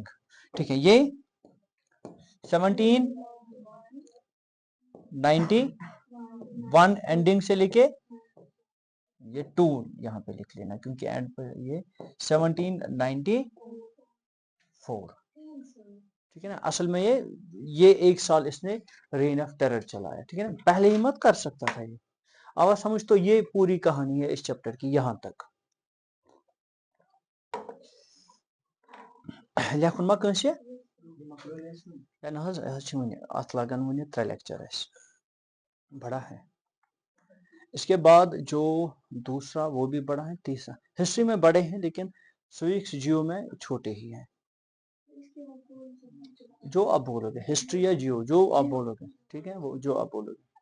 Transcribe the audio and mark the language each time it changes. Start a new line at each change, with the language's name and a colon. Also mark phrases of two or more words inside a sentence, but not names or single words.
Hindi: ठीक है, ये 1791 एंडिंग से लेके ये 2 यहाँ पे लिख लेना, क्योंकि एंड पर ये 1794। ठीक है ना, असल में ये एक साल इसने
English: reign of terror
Hindi: चलाया। ठीक है ना, पहले ही मत कर सकता था ये। अब समझ, तो ये पूरी कहानी है इस चैप्टर की यहां तक।
Kashmiri: लेखुन मा कंसे अत लगन वन 3 लेक्चर बड़ा है।
Hindi: इसके बाद जो दूसरा वो भी बड़ा है, तीसरा हिस्ट्री में बड़े हैं लेकिन
English: civics geo
Hindi: में छोटे ही हैं। जो आप बोलोगे, हिस्ट्री या जियो, जो आप बोलोगे। ठीक है, वो जो आप बोलोगे।